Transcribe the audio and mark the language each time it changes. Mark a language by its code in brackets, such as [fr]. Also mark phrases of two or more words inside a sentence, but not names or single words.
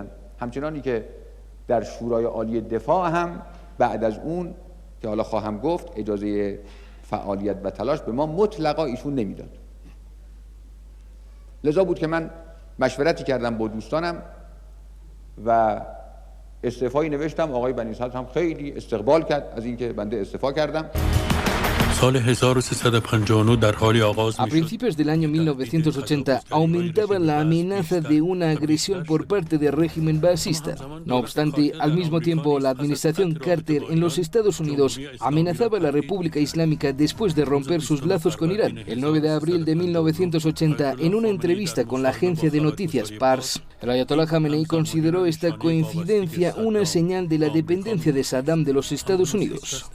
[fa] همچنانی که در شورای عالی دفاع هم بعد از اون که حالا خواهم گفت اجازه فعالیت و تلاش به ما مطلقا ایشون نمیداد. لذا بود که من مشورتی کردم با دوستانم و استعفایی نوشتم. آقای بنی صدر هم خیلی استقبال کرد از اینکه بنده استعفا کردم. سال 1359 در حال آغاز [es] A principios del año 1980 aumentaba la amenaza de una agresión por parte del régimen baasista. No obstante, al mismo tiempo, la administración Carter en los Estados Unidos amenazaba a la República Islámica después de romper sus lazos con Irán. El 9 de abril de 1980, en una entrevista con la agencia de noticias Pars, el Ayatollah Khamenei consideró esta coincidencia una señal de la dependencia de Saddam de los Estados Unidos.